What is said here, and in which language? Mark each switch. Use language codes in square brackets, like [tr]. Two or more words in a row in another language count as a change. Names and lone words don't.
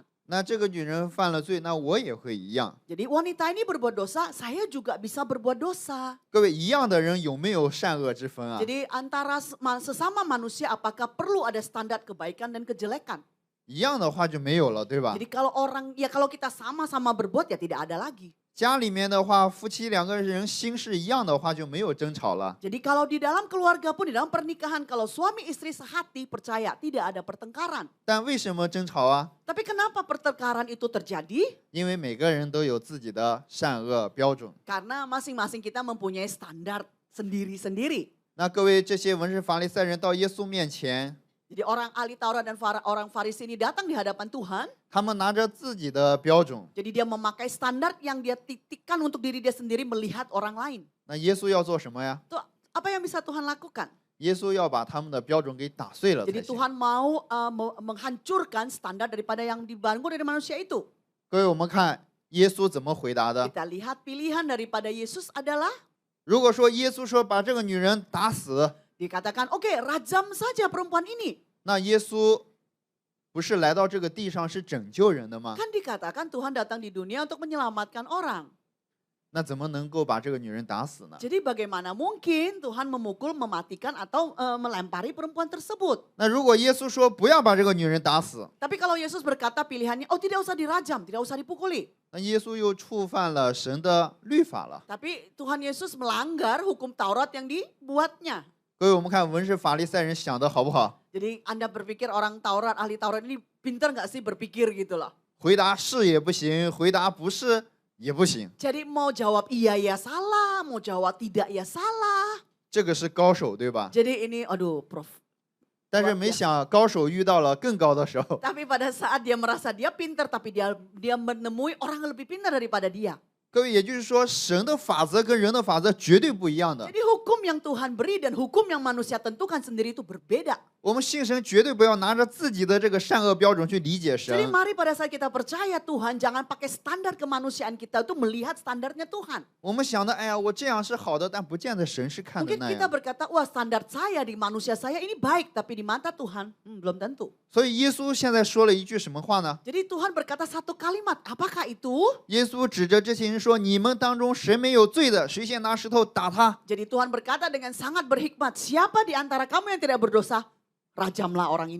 [zh] 那这个女人犯了罪，那我也会一样。 [id] Jadi wanita ini berbuat dosa, saya juga bisa berbuat dosa. [zh] 各位，一样的人有没有善恶之分啊？ [id] Jadi antara sesama manusia apakah perlu ada standar kebaikan dan kejelekan? [zh] 一样的话就没有了，对吧？ [id] Jadi kalau kita sama-sama berbuat ya tidak ada lagi. [zh] 家里面的话，夫妻两个人心是一样的话，就没有争吵了。 [id] Jadi kalau di dalam keluarga pun, di dalam pernikahan, kalau suami istri sehati, percaya tidak ada pertengkaran. [zh] 但为什么争吵啊？ [id] Tapi kenapa pertengkaran itu terjadi? [zh] 因为每个人都有自己的善恶标准。 [id] Karena masing-masing kita mempunyai standar sendiri-sendiri. [zh] 那各位这些文士法利赛人到耶稣面前， [id] Jadi orang ahli Taurat dan orang Farisi ini datang di hadapan Tuhan. [zh] 他们拿着自己的标准， [id] Jadi dia memakai standar yang dia titikkan untuk diri dia sendiri melihat orang lain. [zh] 那耶稣要做什么呀？ [id] Itu apa yang bisa Tuhan lakukan? [zh] 耶稣要把他们的标准给打碎了才 Jadi 行。 [id] Tuhan mau menghancurkan standar daripada yang dibangun dari manusia itu. [zh] 各位，我们看耶稣怎么回答的。 [id] Kita lihat pilihan daripada Yesus adalah [zh] 如果说耶稣说把这个女人打死， [id] dikatakan, oke, rajam saja perempuan ini. [zh] 那耶稣不是来到这个地上是拯救人的吗？ [id] Kan dikatakan Tuhan datang di dunia untuk menyelamatkan orang. [zh] 那怎么能够把这个女人打死呢？ [id] Jadi bagaimana mungkin Tuhan memukul, mematikan atau melempari perempuan tersebut? [zh] 那如果耶稣说不要把这个女人打死， [id] Tapi kalau Yesus berkata pilihannya, oh tidak usah dirajam, tidak usah dipukuli. [zh] 那耶稣又触犯了神的律法了。 [id] Tapi Tuhan Yesus melanggar hukum Taurat yang dibuatnya. [zh] 各位，我们看文士法利赛人想的好不好？ [id] Jadi Anda berpikir orang Taurat, ahli Taurat ini pintar nggak sih berpikir gitu loh. [zh] 回答是也不行，回答不是也不行， [id] Jadi mau jawab iya ya salah, mau jawab tidak ya salah. [zh] 这个是高手，对吧？ [id] Jadi ini, aduh Prof. [zh] 但是没想高手遇到了更高的手。 [id] Tapi pada saat dia merasa dia pintar, tapi dia menemui orang yang lebih pintar daripada dia. [zh] 各位，也就是说，神的法则跟人的法则绝对不一样的。 [id] Jadi hukum yang Tuhan beri dan hukum yang manusia tentukan sendiri itu berbeda. [zh] 我们信神绝对不要拿着自己的这个善恶标准去理解 Jadi 神。 [id] mari pada saat kita percaya Tuhan, jangan pakai standar kemanusiaan kita itu melihat standarnya Tuhan. [zh] 我们想的，哎呀，我这样是好的，但不见得神是看的 Mungkin 那 kita 样。 [id] berkata, wah standar saya di manusia saya ini baik, tapi di mata Tuhan belum tentu. [zh] 所以耶稣现在说了一句什么话呢？ [id] Jadi Tuhan berkata satu kalimat, apakah itu? [zh] 耶稣指着这些人说：“你们当中谁没有罪的，谁先拿石头打他。 [id] Jadi Tuhan berkata dengan sangat berhikmat, siapa di antara kamu yang tidak berdosa, rajamlah orang ini.